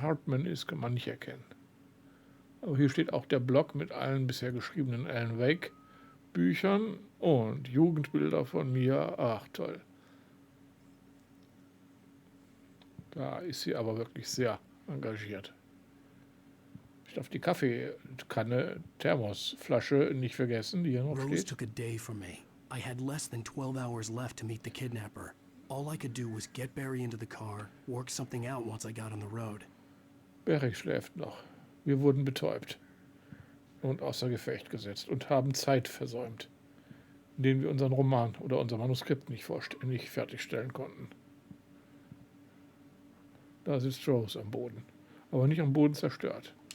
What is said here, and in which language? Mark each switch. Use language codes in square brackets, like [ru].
[de] Hartman ist, kann man nicht erkennen. Aber hier steht auch der Blog mit allen bisher geschriebenen Alan Wake-Büchern und Jugendbilder von mir. Ach, toll. Da ist sie aber wirklich sehr engagiert. Ich darf die Kaffeekanne, Thermosflasche nicht vergessen, die hier noch [en] Rose [de] steht. [en] took a day from me. I had less than 12 hours left to meet the kidnapper. All I could do was get Barry into the car, work something out once I got on the road. [de] Barry schläft noch. Wir wurden betäubt und außer Gefecht gesetzt und haben Zeit versäumt, indem wir unseren Roman oder unser Manuskript nicht fertigstellen konnten. Da sitzt Rose am Boden, aber nicht am Boden zerstört.